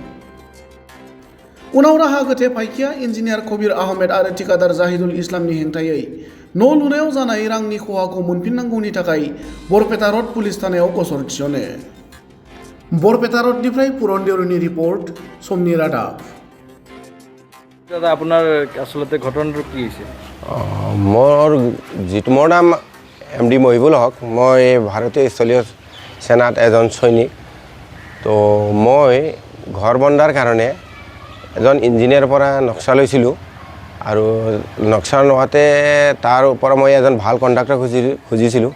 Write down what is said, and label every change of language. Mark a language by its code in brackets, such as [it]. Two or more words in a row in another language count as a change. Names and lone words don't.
[brx] उनाव राहा गोथे फायखिया इन्जिनियार कबीर आहमेद आरो ठेकेदार जाहिदुल इस्लामनि हेंथायै न' लुनायाव जानाय रांनि खहाखौ मोनफिननांगौनि थाखाय बरपेटा रड पुलिस थानायाव गसर थिसनो। बरपेटा रडनिफ्राय पुरन देउरिनि रिपर्ट, समनि रादाब। [as] দাদা আপোনাৰ আসলতে ঘটনাটো কি হৈছে? মোৰ নাম MD মহিবুল হক। মই ভাৰতীয় স্থলীয় সেনাত এজন সৈনিক। তো মই ঘৰ বন্ধাৰ কাৰণে এজন ইঞ্জিনিয়াৰৰ পৰা নক্সা লৈছিলোঁ আৰু নক্সা লোৱাতে তাৰ পৰা মই এজন ভাল কণ্ট্ৰাক্টৰ খুজিছিলোঁ।